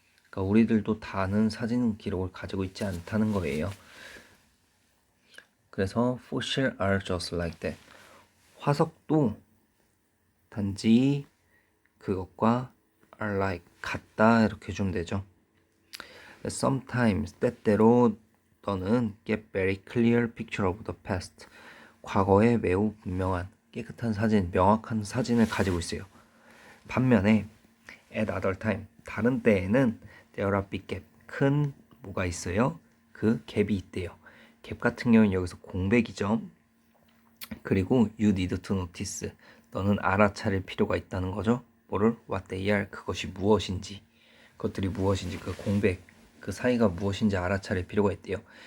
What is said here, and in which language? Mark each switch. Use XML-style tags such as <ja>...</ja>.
<ko>그러니까 우리들도 다는 사진 기록을 가지고 있지 않다는 거예요. 그래서</ko> <en>fossil are just like that.</en> <ko>화석도 단지 그것과 are like 같다 이렇게 해주면 되죠.</ko> <en>Sometimes</en> <ko>때때로 너는</ko> <en>get very clear picture of the past.</en> <ko>과거에 매우 분명한 깨끗한 사진, 명확한 사진을 가지고 있어요. 반면에</ko> <en>at other time</en> <ko>다른 때에는</ko> <en>there are big gap</en> <ko>큰 뭐가 있어요? 그 갭이 있대요. 갭 같은 경우는 여기서 공백이죠. 그리고</ko> <en>you need to notice</en> <ko>너는 알아차릴 필요가 있다는 거죠. 뭐를?</ko> <en>what they are</en> <ko>그것이 무엇인지 그것들이 무엇인지 그 공백 그 사이가 무엇인지 알아차릴 필요가 있대요.</ko>